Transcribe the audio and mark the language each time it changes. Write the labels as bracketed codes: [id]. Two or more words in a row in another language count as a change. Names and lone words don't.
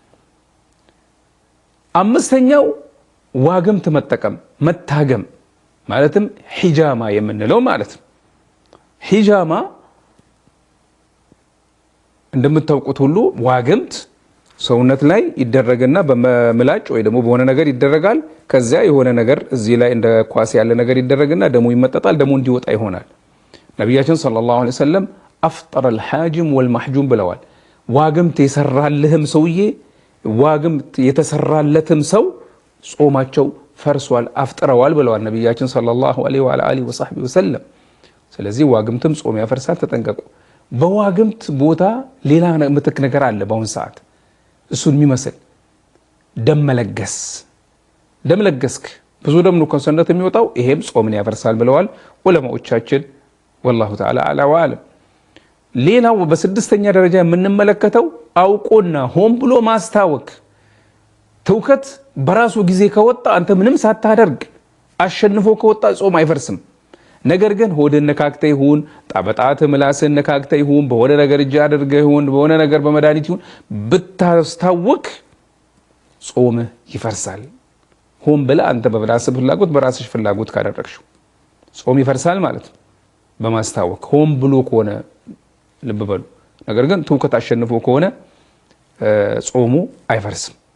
[am] አምስተኛው ዋግምት መጠቀም መታገም ማለትም ሒጃማ የምንለው ማለት ነው ሒጃማ እንደምታውቁት ሁሉ ዋግምት ሰውነት ላይ ይደረግና በመምላጭ ወይ ደግሞ በሆነ ነገር ይደረጋል ከዚያ የሆነ ነገር እዚህ ላይ እንደ ኳስ ያለ ነገር ይደረግና ደሙ ይመጣጣል ደሙ እንዲወጣ ይሆናል ነብያችን [ar] صلى الله عليه وسلم أفطر الحاجم والمحجوم [am] ብለዋል ዋግምት የሰራልህም ሰውዬ ዋግምት የተሰራለትም ሰው ጾማቸው ፈርሷል አፍጥረዋል ብለዋል ነብያችን [ar] صلى الله عليه وسلم [am] ስለዚህ ዋግምትም ጾም ያፈርሳል ተጠንቀቁ በዋግምት ቦታ ሌላ ምትክ ነገር አለ በአሁን ሰዓት እሱን የሚመስል ደም ለገስክ ብዙ ደም ነው ከሰውነት የሚወጣው ይሄም ጾምን ያፈርሳል ብለዋል ዑለማዎቻችን والله [ar] تعالى اعلى واعلم [am] ሌላው በስድስተኛ ደረጃ የምንመለከተው አውቆና ሆን ብሎ ማስታወክ ተውከት በራሱ ጊዜ ከወጣ አንተ ምንም ሳታደርግ አሸንፎ ከወጣ ጾም አይፈርስም ነገር ግን ሆድን ነካክተ ይሁን ጣበጣት ምላስን ነካክተ ይሁን በሆነ ነገር እጅ አድርገህ ይሁን በሆነ ነገር በመድኃኒት ይሁን ብታስታውክ ጾም ይፈርሳል ሆን ብለ አንተ በራስሽ ፍላጎት ካደረግሽው ጾም ይፈርሳል ማለት በማስታወክ ሆን ብሎ ከሆነ ልብ በሉ ነገር ግን ተውከት አሸንፎ ከሆነ ጾሙ አይፈርስም